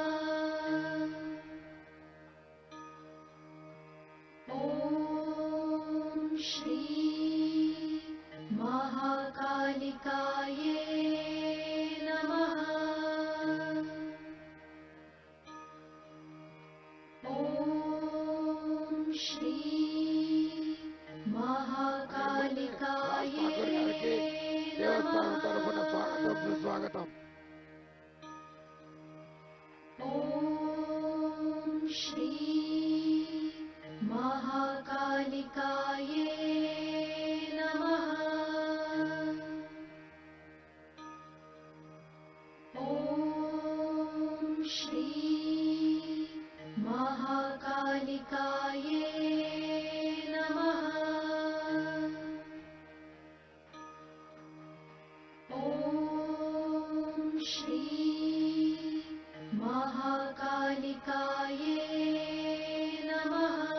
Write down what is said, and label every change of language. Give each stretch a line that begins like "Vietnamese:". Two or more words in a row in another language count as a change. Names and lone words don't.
Sanskrit: ॐ श्री महाकालिकायै नमः ॐ श्री महाकालिकायै
Telugu: దేవస్థానం తరఫున స్వాగతం సుస్వాగతం.
Sanskrit: ॐ श्री महाकालिकायै नमः ॐ श्री महाकालिकायै नमः ॐ श्री महाकालिकायै नमः